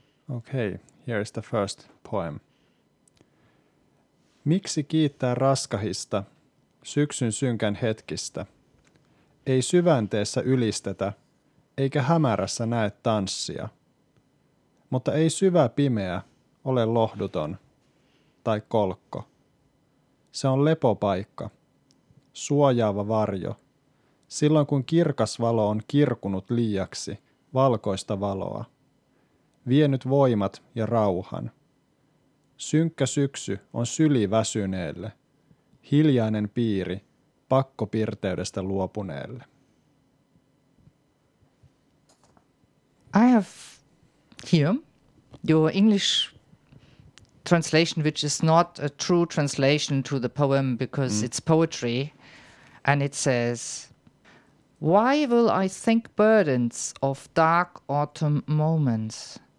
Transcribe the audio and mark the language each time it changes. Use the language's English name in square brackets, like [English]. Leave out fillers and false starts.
[English] Okei, okay, here is the first poem. [Finnish] Miksi kiittää raskahista, syksyn synkän hetkistä? Ei syvänteessä ylistetä, eikä hämärässä näe tanssia. Mutta ei syvä pimeä ole lohduton tai kolkko. Se on lepopaikka, suojaava varjo. Silloin kun kirkas valo on kirkunut liiaksi valkoista valoa. Vienyt voimat ja rauhan. Synkkä syksy on syli väsyneelle. Hiljainen piiri pakkopirteydestä luopuneelle. [English] I have here your English translation, which is not a true translation to the poem because it's poetry. And it says, why will I think burdens of dark autumn moments?